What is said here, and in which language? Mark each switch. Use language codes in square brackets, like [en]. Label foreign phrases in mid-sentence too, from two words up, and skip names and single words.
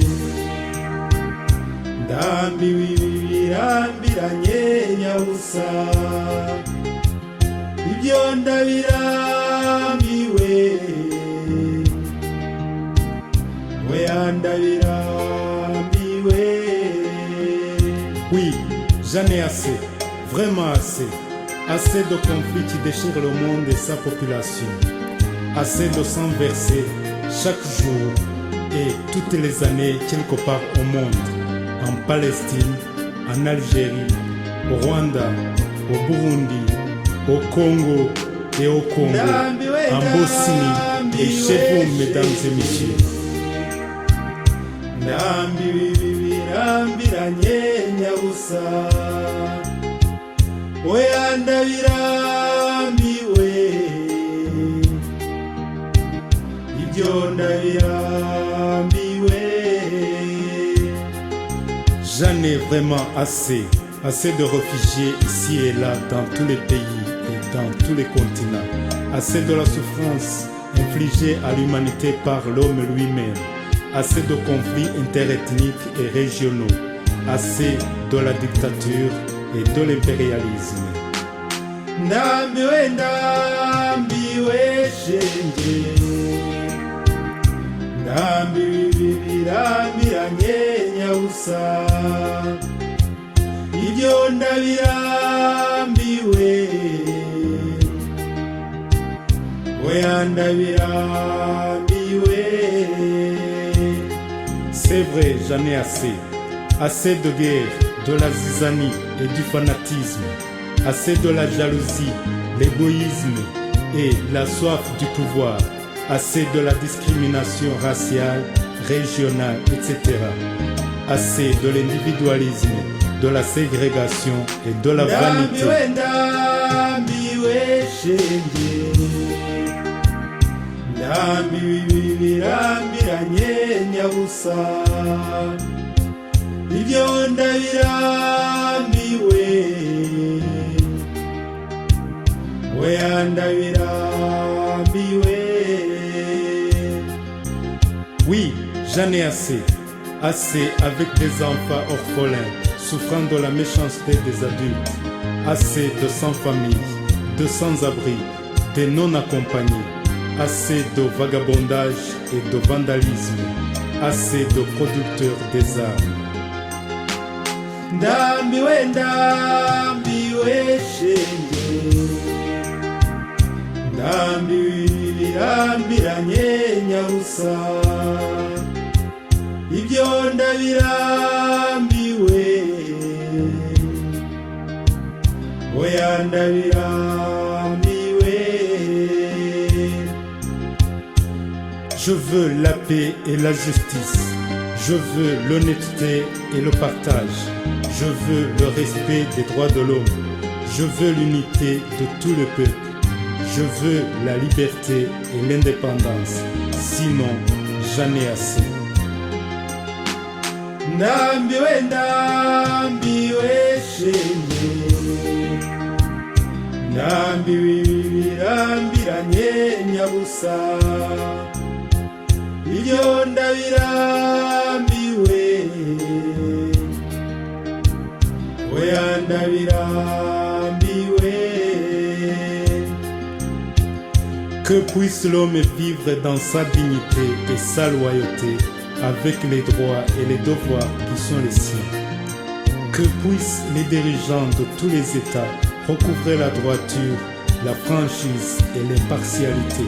[rw] ndambiwe birambiranye nyabusa, ibyo ndabirambiwe, weya ndabirambiwe. [fr] Oui, j'en ai assez, vraiment assez. Assez de conflits qui déchirent le monde et sa population. Assez de sang versé chaque jour et toutes les années quelque part au monde. En Palestine, en Algérie, au Rwanda, au Burundi, au Congo et au Congo, en Bosnie et chez vous, mesdames et messieurs. [rw] Ndambiwe birambiranye nyabusa, oya ndabirambiwe, ibyo ndabirambiwe. [fr] J'en ai vraiment assez, assez de réfugiés ici et là dans tous les pays et dans tous les continents, assez de la souffrance infligée à l'humanité par l'homme lui-même, assez de conflits interethniques et régionaux, assez de la dictature et de l'impérialisme. [rw] Ndambiwe, ndambiwe shenge, ndambiwe birambiranye nyabusa, ibyo ndabirambiwe, weya ndabirambiwe. [fr] C'est vrai, j'en ai assez. Assez de guerre, de la zizanie et du fanatisme. Assez de la jalousie, l'égoïsme et la soif du pouvoir. Assez de la discrimination raciale, régionale, etc. Assez de l'individualisme, de la ségrégation et de la vanité. [rw] Ndambiwe, ndambiwe shenge, ndambiwe birambiranye nyabusa, ibyo ndabirambiwe, weya ndabirambiwe. [fr] Oui, j'en ai assez. Assez avec des enfants orphelins, souffrant de la méchanceté des adultes. Assez de sans-famille, de sans-abri, de non-accompagnés. Assez de vagabondage et de vandalisme. Assez de producteurs des armes. [rw] Ndambiwe, ndambiwe shenge, ndambiwe birambiranye nyabusa, ibyo ndabirambiwe, oya ndabirambiwe. [fr] Je veux la paix et la justice. Je veux l'honnêteté et le partage. Je veux le respect des droits de l'homme. Je veux l'unité de tout le peuple. Je veux la liberté et l'indépendance. Sinon, j'en ai assez. [rw] Ndambiwe, ndambiwe shenge, ndambiwe birambiranye nyabusa, ibyo ndabirambiwe, weya ndabirambiwe. [fr] Que puisse l'homme vivre dans sa dignité et sa loyauté, avec les droits et les devoirs qui sont les siens. Que puissent les dirigeants de tous les États recouvrer la droiture, la franchise et l'impartialité.